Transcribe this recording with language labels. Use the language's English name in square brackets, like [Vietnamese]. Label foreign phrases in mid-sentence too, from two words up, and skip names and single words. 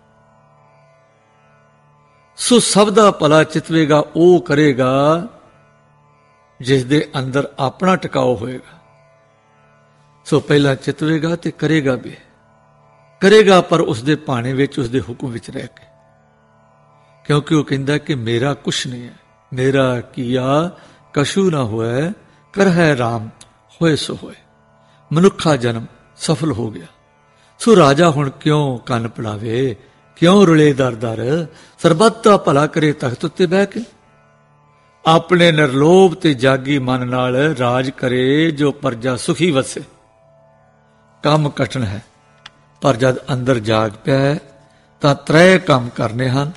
[Punjabi] ਸੋ ਸਭ ਦਾ ਭਲਾ ਚਿਤਵੇਗਾ ਉਹ ਕਰੇਗਾ ਜਿਸ ਦੇ ਅੰਦਰ ਆਪਣਾ ਟਿਕਾਓ ਹੋਏਗਾ। ਸੋ ਪਹਿਲਾਂ ਚਿਤਵੇਗਾ ਤੇ ਕਰੇਗਾ ਵੀ, ਕਰੇਗਾ ਪਰ ਉਸ ਦੇ ਭਾਣੇ ਵਿੱਚ, ਉਸ ਦੇ ਹੁਕਮ ਵਿੱਚ ਰਹਿ ਕੇ। ਕਿਉਂਕਿ ਉਹ ਕਹਿੰਦਾ ਕਿ ਮੇਰਾ ਕੁਛ ਨਹੀਂ ਹੈ, ਮੇਰਾ ਕੀਆ ਕਛੂ ਨਾ ਹੋਏ ਕਰਹੈ ਰਾਮ ਹੋਏ ਸੋ ਹੋਏ। ਮਨੁੱਖਾ ਜਨਮ ਸਫਲ ਹੋ ਗਿਆ। ਸੋ ਰਾਜਾ ਹੁਣ ਕਿਉਂ ਕੰਨ ਪੜਾਵੇ, ਕਿਉਂ ਰੁਲੇ ਦਰ ਦਰ, ਸਰਬੱਤ ਦਾ ਭਲਾ ਕਰੇ ਤਖ਼ਤ ਉੱਤੇ ਬਹਿ ਕੇ। ਆਪਣੇ ਨਿਰਲੋਭ ਤੇ ਜਾਗੀ ਮਨ ਨਾਲ ਰਾਜ ਕਰੇ, ਜੋ ਪਰਜਾ ਸੁਖੀ ਵਸੇ। ਕਾਮ ਕਠਿਨ ਹੈ, ਪਰ ਜਦ ਅੰਦਰ ਜਾਗ ਪਿਆ ਹੈ ਤਾਂ ਤ੍ਰੈ ਕਾਮ ਕਰਨੇ ਹਨ।